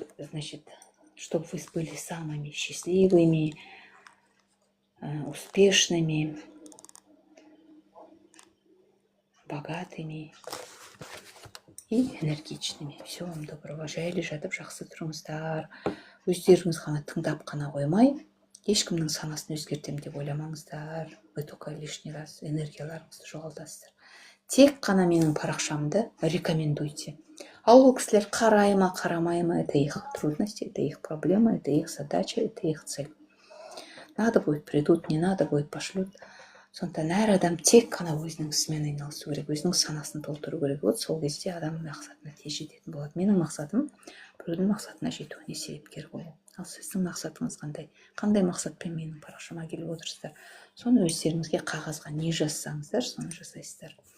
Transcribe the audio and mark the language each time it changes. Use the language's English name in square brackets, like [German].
[Russian] Значит, чтобы вы были самыми счастливыми, успешными, богатыми и энергичными. Всего вам доброго. [Kazakh] Жайлы жатып жақсы тұрыңыздар. Өздеріңіз ғана тыңдап қана қоймай, ешкімнің санасын өзгертем деп ойламаңыздар. Вы только лишний раз энергияларыңызды жоғалтасыздар. Тек қана менің парақшамды рекомендуйте. [Russian] Ал ол кісілер қарай ма, қарамай ма, это их трудности, это их проблема, это их задача, это их цель. Надо будет придут, не надо будет пошлют. [Kazakh] Сондықтан әр адам тек қана өзінің ісімен айналысу керек, өзінің санасын толтыру керек. Вот сол кезде адам мақсатына тез жететін болады. Менің мақсатым біреудің мақсатына жетуіне себепкер болу. Ал сіздің мақсатыңыз қандай? Қандай мақсатпен менің парақшама келіп отырсыздар? Соны өздеріңізге қағазға не жазсаңыздар, соны жасайсыздар.